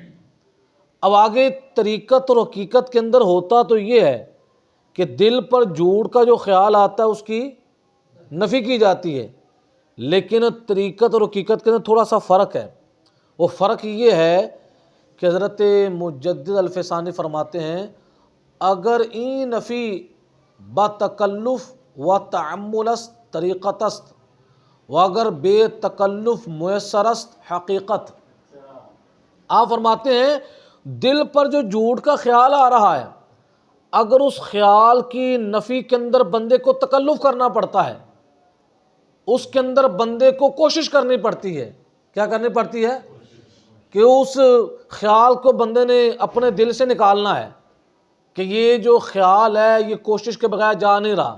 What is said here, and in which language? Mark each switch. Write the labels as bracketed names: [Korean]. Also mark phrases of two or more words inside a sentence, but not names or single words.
[Urdu] اب آگے طریقت اور حقیقت کے اندر ہوتا تو یہ ہے کہ دل پر جھوٹ کا جو خیال آتا ہے اس کی نفی کی جاتی ہے، لیکن طریقت اور حقیقت کے اندر تھوڑا سا فرق ہے۔ وہ فرق یہ ہے کہ حضرت مجدد الفسانی فرماتے ہیں [Persian] اگر این نفی با تکلف و تعمل است طریقت است و اگر بے تکلف میسر است حقیقت۔ [Urdu] آپ فرماتے ہیں دل پر جو جھوٹ کا خیال آ رہا ہے اگر اس خیال کی نفی کے اندر بندے کو تکلف کرنا پڑتا ہے، اس کے اندر بندے کو کوشش کرنی پڑتی ہے۔ کیا کرنی پڑتی ہے؟ کہ اس خیال کو بندے نے اپنے دل سے نکالنا ہے کہ یہ جو خیال ہے یہ کوشش کے بغیر جا نہیں رہا۔